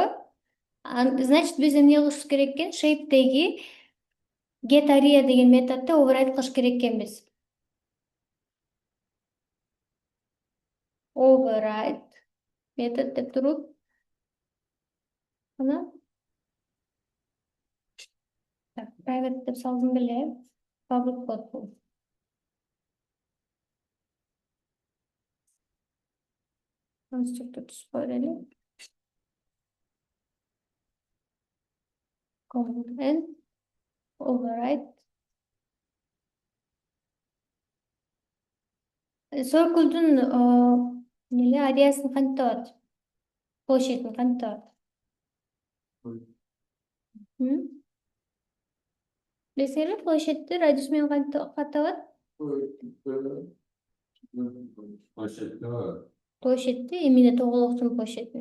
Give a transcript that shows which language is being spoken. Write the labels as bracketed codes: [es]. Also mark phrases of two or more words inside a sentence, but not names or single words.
[ky] Значит, биз эмне кылышыбыз керек экен? Shape'деги [en] get area [ky] деген методду override кылыш керек экенбиз. Override метод деп туруп, ана private деп салдым беле, public код бул. Конструктор түзүп койели. [en] Command N override. [ky] Circle'дун неге ареасын кантип табат? Площадьын кантип табат? Билесиңерби, площадьти радиус менен кантип табат? Площадьти эмне тоголоктун площадьын.